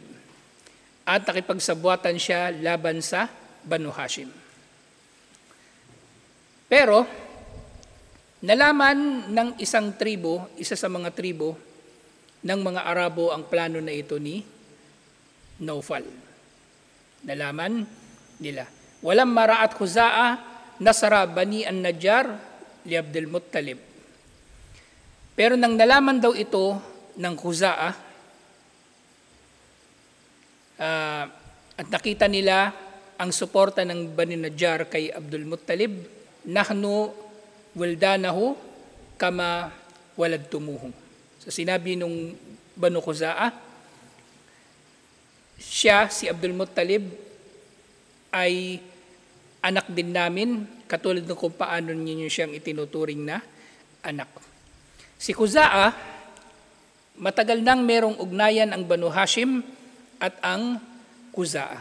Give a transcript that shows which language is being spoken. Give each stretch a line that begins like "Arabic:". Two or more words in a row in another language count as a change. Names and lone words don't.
Filipino: At nakipagsabwatan siya laban sa Banu Hashim. Pero nalaman ng isa sa mga tribo ng mga Arabo ang plano na ito ni Nawfal. Nalaman nila.
Arabic: ولما رأت خزاعة نصرة بني النجار لعبد المطلب.
Filipino: Pero nang nalaman daw ito ng Khuza'a at nakita nila ang suporta ng Bani Najjar kay Abdul Muttalib,
Arabic: نحن ولدناه كما ولدتموه.
Filipino: So sinabi nung Banu Khuza'a, si Abdul Muttalib ay anak din namin, katulad ng kung paano ninyo siyang itinuturing na anak. Si Khuza'a, matagal nang merong ugnayan ang Banu Hashim at ang Khuza'a.